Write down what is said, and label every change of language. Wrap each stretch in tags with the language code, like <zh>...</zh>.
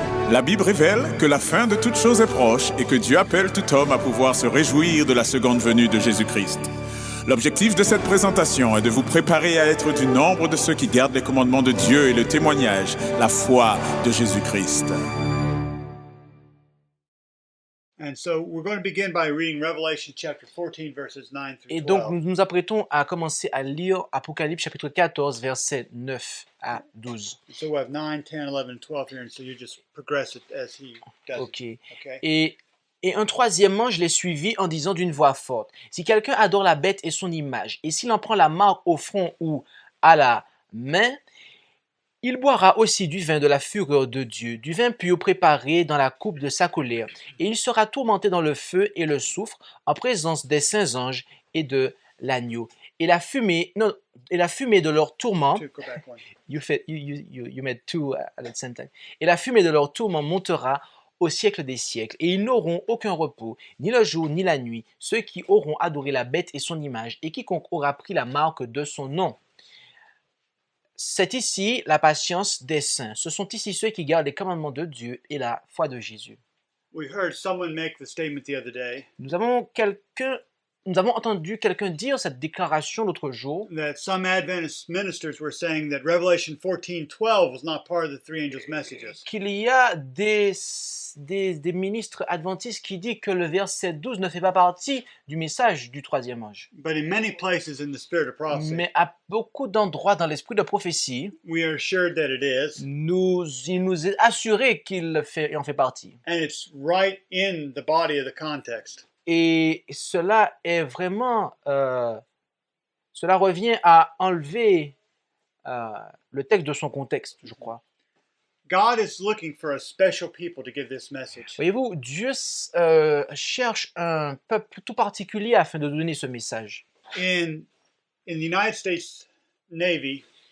<fr>La Bible révèle que la fin de toute chose est proche et que Dieu appelle tout homme à pouvoir se réjouir de la seconde venue de Jésus-Christ. L'objectif de cette présentation est de vous préparer à être du nombre de ceux qui gardent les commandements de Dieu et le témoignage, la foi de Jésus-Christ.</fr> <en>And so we're going to begin by reading Revelation chapter 14 verses 9 through</en> <fr>Et donc,</fr> <en>12.</en> <fr>nous nous apprêtons à commencer à lire Apocalypse chapitre 14, versets 9 à 12.</fr> <en>So we have 9, 10, 11, and 12 here, and so you just progress it as he does Ok. it. Okay.</en> <fr>Et un troisièmement, je l'ai suivi en disant d'une voix forte, si quelqu'un adore la bête et son image, et s'il en prend la marque au front ou à la main, il boira aussi du vin de la fureur de Dieu, du vin pur préparé dans la coupe de sa colère, et il sera tourmenté dans le feu et le soufre en présence des saints anges et de l'agneau. Et la fumée de leur tourment,</fr> <en>Two, go back one. you made two at the same time.</en> <fr>Et la fumée de leur tourment montera au siècle des siècles, et ils n'auront aucun repos, ni le jour ni la nuit, ceux qui auront adoré la bête et son image, et quiconque aura pris la marque de son nom. C'est ici la patience des saints. Ce sont ici ceux qui gardent les commandements de Dieu et la foi de Jésus.</fr> <en>We heard someone make the statement the other day</en> <fr>Nous avons entendu quelqu'un dire cette déclaration l'autre jour,</fr> <en>that some Adventist ministers were saying that Revelation 14:12 was not part of the three angels' messages.</en> <fr>qu'il y a des ministres adventistes qui disent que le verset 12 ne fait pas partie du message du troisième ange.</fr> <en>But in many places in the spirit of prophecy,</en> <fr>Mais à beaucoup d'endroits dans l'esprit de prophétie,</fr> <en>we are assured that it is,</en> <fr>il nous est assuré qu'il en fait partie.</fr> <en>and it's right in the body of the context.</en> <fr>Et cela est vraiment, cela revient à enlever le texte de son contexte, je crois.</fr> <en>God is looking for a special people to give this message.</en> <fr>Voyez-vous, Dieu cherche un peuple tout particulier afin de donner ce message.</fr> <en>In the United States Navy,</en>